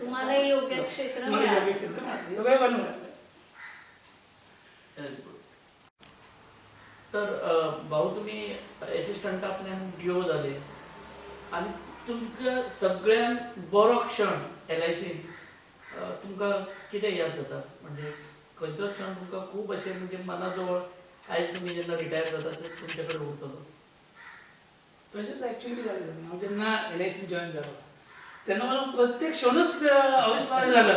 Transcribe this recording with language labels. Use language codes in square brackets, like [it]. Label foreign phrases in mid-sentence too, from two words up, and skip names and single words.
[mr] तुम्हाला योग्य क्षेत्र मला योग्य क्षेत्र मिळालं, योगायोगानं मिळालं. [kok] तर भाऊ तुम्ही असिस्टंटांतल्यान DO झाले आणि तुमचं सगळ्यात बरो क्षण LICत तुमकां कितें याद जाता, म्हणजे खंयचो क्षण तुमकां खूब अशें म्हणजे मनाजवळ आयज तुम्ही जेन्ना रिटायर जाता ते तुमचे कडेन उरतलो? [mr] तसेच ॲक्च्युली झालं हांव जेन्ना LICत जॉईन जालो तेन्ना मला प्रत्येक क्षणच अविस्मरणीय झालं.